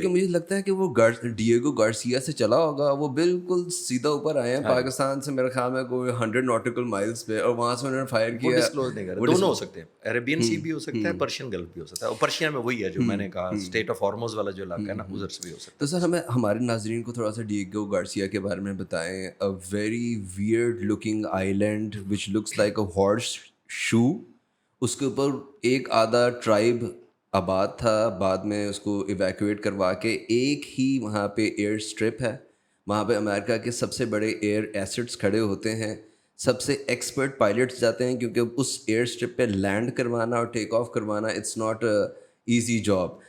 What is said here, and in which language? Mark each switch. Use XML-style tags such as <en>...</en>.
<ur>کیونکہ مجھے لگتا ہے کہ وہ ڈیگو گارسیا سے چلا ہوگا, وہ بالکل سیدھا اوپر آئے ہیں پاکستان سے, میرے خیال میں کوئی 100 ناٹیکل مائلس پہ, اور وہاں سے انہوں نے فائر کیا. ڈسکلوز نہیں کر رہے, دونوں ہو سکتے ہیں, عربین سی بھی ہو سکتا ہے, پرشین گلف بھی ہو سکتا ہے. اور رشیا میں وہی ہے جو میں نے کہا اسٹیٹ آف ہارموز والا جو علاقہ ہے نا ادھر سے بھی ہو سکتا تو سر ہمیں ہمارے ناظرین کو تھوڑا سا ڈیگو گارسیا کے بارے میں بتائیں.</ur> <en>A very weird looking island which looks like a horseshoe.</en> <ur>اس کے اوپر ایک آدھا ٹرائب آباد تھا, بعد میں اس کو ایویکویٹ کروا کے ایک ہی وہاں پہ ایئر اسٹرپ ہے. وہاں پہ امریکہ کے سب سے بڑے ایئر ایسٹس کھڑے ہوتے ہیں, سب سے ایکسپرٹ پائلٹس جاتے ہیں, کیونکہ اس ایئر اسٹرپ پہ لینڈ کروانا اور ٹیک آف کروانا</ur> <en>It's not easy job.</en>